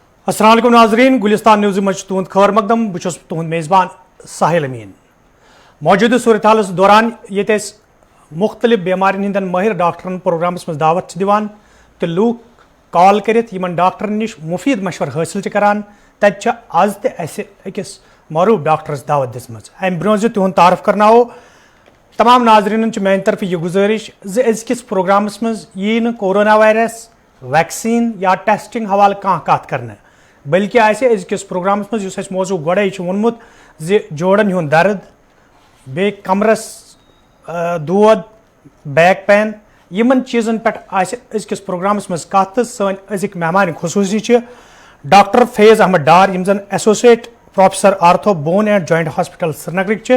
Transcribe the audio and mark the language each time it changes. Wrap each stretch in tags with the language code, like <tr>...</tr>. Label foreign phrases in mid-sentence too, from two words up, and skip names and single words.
<ar>السلام علیکم</ar> <ks>ناظرین، گلستان نیوز مجھ تہد خبر مقدم، بہت تہد میزبان ساحل امین۔ موجودہ صورتحال دوران یہ مختلف بیمارین ہندین ماہر ڈاکٹرن پروگرامس مز دعوت دیوان تو لوگ کال کرت یمن ڈاکٹرن نش مفید مشور حاصل کران، تت آز تہ اسہ اکس معروف ڈاکٹرس دعوت دژمژ۔ ام برونٛہہ تہد تعارف کرناو تمام ناظرین میانہ طرف یہ گزارش زکس پروگرامس مز یی نہ</ks> <en>corona virus,</en> <ks>ویکسین یا ٹیسٹنگ حوالہ کت کرنے، بلکہ آزکس پروگرامس مز اس موضوع گوڑے وونمت زِ جوڑن ہند درد، بی کمرس دود،</ks> <en>back pain,</en> <ks>یمن چیزن پہ آزکس پروگرامس مز کت۔ سن ازک مہمان خصوصی ڈاکٹر فیض احمد ڈار، یم زن</ks> <en>associate professor ortho bone and joint hospital</en> <ks>سری نگرک۔</ks>